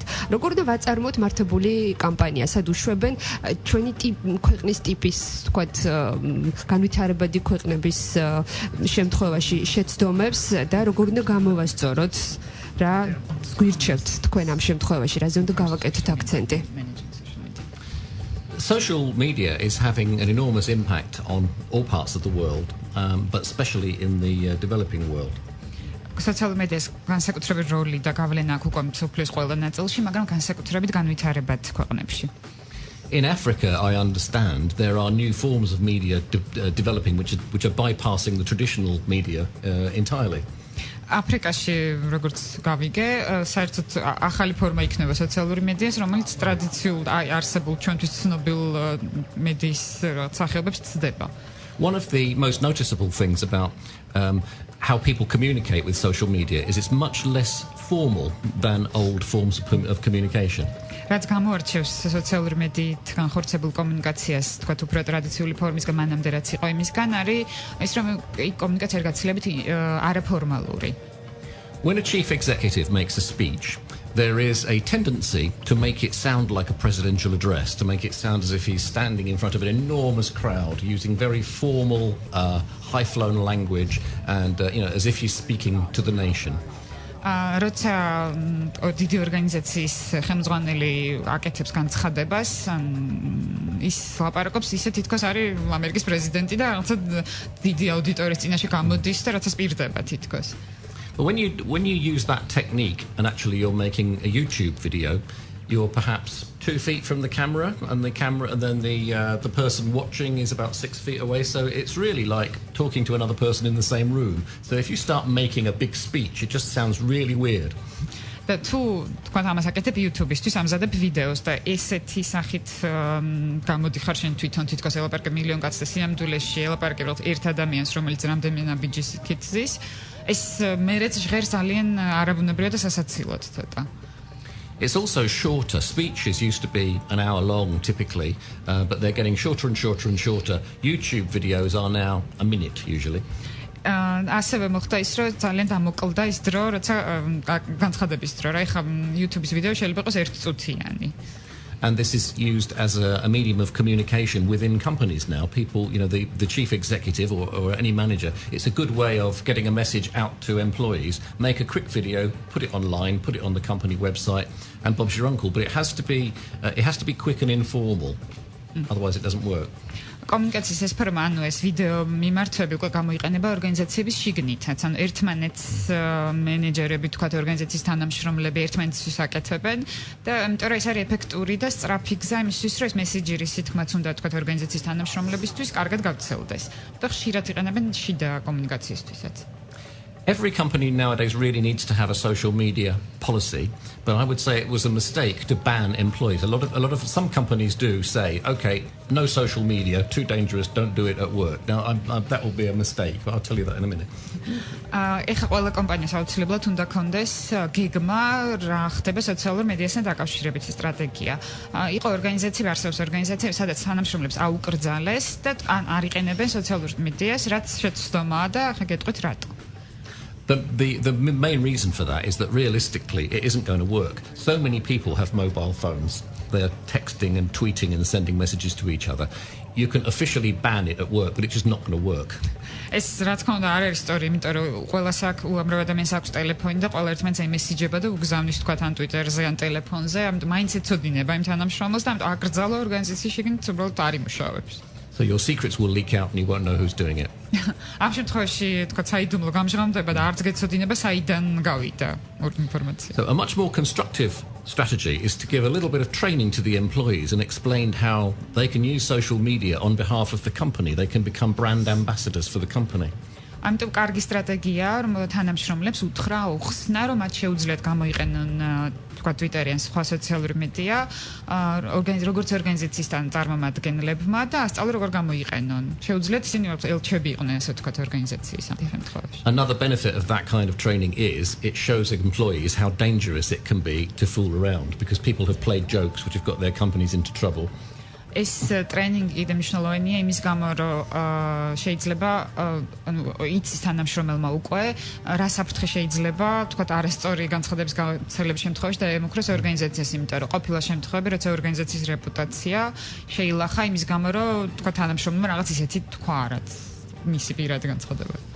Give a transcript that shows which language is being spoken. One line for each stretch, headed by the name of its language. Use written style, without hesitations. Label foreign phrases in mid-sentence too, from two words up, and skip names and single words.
Georgian: როგორ უნდა ვაწარმოოთ მართებული კამპანია, სად უშვებენ ჩვენი ქვეყნის ტიპის, ვთქვათ, განვითარებადი ქვეყნების შემთხვევაში შეცდომებს და როგორ უნდა გამოვასწოროთ, რა გვირჩევთ თქვენ ამ შემთხვევაში, რაზე უნდა გავაკეთოთ აქცენტი?
English: Social media is having an enormous impact on all parts of the world, but especially in the developing world.
Georgian: სოციალურ მედიას განსაკუთრებული როლი და გავლენა აქვს უკვე მსოფლიოს ყველა ნაწილში, მაგრამ განსაკუთრებით განვითარებად ქვეყნებში.
English: In Africa, I understand there are new forms of media developing which are bypassing the traditional media entirely.
Georgian: აფრიკაში, როგორც გავიგე, საერთოდ ახალი ფორმა იქნება სოციალური მედიას, რომელიც ტრადიციულ არსებულ ჩვენთვის ცნობილ მედიის სახეობებს ცდება.
English: One of the most noticeable things about how people communicate with social media is it's much less formal than old forms of communication.
Georgian: რაც გამოარჩევს სოციალური მედიით განხორციელებულ კომუნიკაციას, თქვათ, უფრო ტრადიციული ფორმისგან, მანამდე რაც იყო იმისგან, არის ის, რომ კომუნიკაცია არ გაცილებით არაფორმალური.
English: When a chief executive makes a speech, there is a tendency to make it sound like a presidential address, to make it sound as if he's standing in front of an enormous crowd, using very formal, high-flown language, and as if he's speaking to the nation.
Georgian: როცა დიდი ორგანიზაციის ხელმძღვანელი აკეთებს განცხადებას, ის ლაპარაკობს ისე თითქოს არის ამერიკის პრეზიდენტი და რაღაცა დიდი აუდიტორიის წინაშე გამოდის და რაღაცა პირდება თითქოს.
English: But when you use that technique and actually you're making a YouTube video, you're perhaps 2 feet from the camera, and then the person watching is about 6 feet away. So it's really like talking to another person in the same room. So if you start making a big speech, it just sounds really weird.
Georgian: და თუ თქვა ამას აკეთებ YouTube-ისთვის ამზადებ ვიდეოს და ესეთი სახით გამოდიხარ შენ თვითონ თითქოს ელაპარაკებ მილიონ კაცს და სიამდვილეში ელაპარაკებ ერთ ადამიანს რომელიც რამდენიმე ნაბიჯის იქით ზის ეს მერეც ჟღერს ძალიან არაბუნებრივად და სასაცილოდ ცოტა
English: It's also shorter. Speeches used to be an hour long typically, but they're getting shorter and shorter and shorter. YouTube videos are now a minute usually.
Georgian: ასევე მოხდა ის რომ ძალიან დამოკლდა ის დრო, როცა განცხადების დრო, რა ეხლა YouTube-ის ვიდეო შეიძლება იყოს 1 წუთიანი.
English: And this is used as a medium of communication within companies now. People, the chief executive or any manager, it's a good way of getting a message out to employees. Make a quick video, put it online, put it on the company website, and Bob's your uncle. But it has to be quick and informal. Otherwise, it doesn't work.
Georgian: კომუნიკაციის ეს ფორმა, ანუ ეს ვიდეო მიმართვები უკვე გამოიყენება ორგანიზაციების შიგნითაც. ანუ ერთმანეთს მენეჯერები, თქვათ ორგანიზაციის თანამშრომლები ერთმანეთს აკეთებენ და იმიტომ რომ ეს არის ეფექტური და სწრაფი გზა იმისთვის, რომ ეს მესიჯი სითქმაც უნდა თქვათ ორგანიზაციის თანამშრომლებისთვის კარგად გავცელდეს. და ხშირად იყენებენ შიდა კომუნიკაციისთვისაც.
English: Every company nowadays really needs to have a social media policy, but I would say it was a mistake to ban employees. Some companies do say, okay, no social media, too dangerous, don't do it at work. Now that will be a mistake, but I'll tell you that in a minute.
Georgian: ეხლა ყველა კომპანიას აუცილებლად უნდა კონდეს გეგმა რა ხდება სოციალურ მედიასთან დაკავშირებით სტრატეგია. იყო ორგანიზაციები, არსებობს ორგანიზაციები, სადაც თანამშრომლებს აუკრძალეს და არ იყენებენ სოციალურ მედიას, რაც შეცდომაა და ახლა გეტყვით რატო.
English: The main reason for that is that realistically it isn't going to work. So many people have mobile phones. They're texting and tweeting and sending messages to each other. You can officially ban it at work, but it's just not going to work.
Georgian: ეს რა თქმა უნდა არ არის სწორი, იმიტომ რომ ყველას აქვს უამრავ ადამიანს აქვს ტელეფონი და ყველა ერთმანეთს იმესიჯება და უგზავნის თქვათ ან Twitter-ზე ან ტელეფონზე, ამიტომ მაინც ეცოდინება იმ თანამშრომელს და ამიტომ აკრძალვა ორგანიზაციის შიგნით უბრალოდ არ იმუშავებს.
English: So your secrets will leak out and you won't know who's doing it.
Georgian: ამ შემთხვევაში თქვა საიდუმლო გამჟღავნდება და არც გეცოდინება საიდან გავიდა ინფორმაცია.
English: So a much more constructive strategy is to give a little bit of training to the employees and explain how they can use social media on behalf of the company. They can become brand ambassadors for the company.
Georgian: ამიტომ კარგი სტრატეგია რომ თანამშრომლებს უთხრა უხსნა რომ მათ შეუძლიათ გამოიყენონ თქვა Twitter-ი ან სხვა სოციალური მედია როგორც ორგანიზაციისთან წარმომადგენლებმა და ასწავლონ როგორ გამოიყენონ. შეუძლიათ ისინი ელჩები იყვნენ ასე თქვა ორგანიზაციის ამ შემთხვევაში.
English: Another benefit of that kind of training is it shows employees how dangerous it can be to fool around because people have played jokes which have got their companies into trouble.
Georgian: ეს ტრენინგი და მნიშვნელოვანია იმის გამო რომ შეიძლება ანუ იცის თანამშრომელმა უკვე რა საფრთხე შეიძლება თქვათ არასწორი განცხადების გავრცელების შემთხვევაში და ემუქროს ორგანიზაციას, იმიტომ რომ ყოფილა შემთხვევები, როცა ორგანიზაციის რეპუტაცია შეილახა იმის გამო რომ თქვათ თანამშრომელმა რაღაც ისეთი თქვა რაც მისი პირადი განცხადება.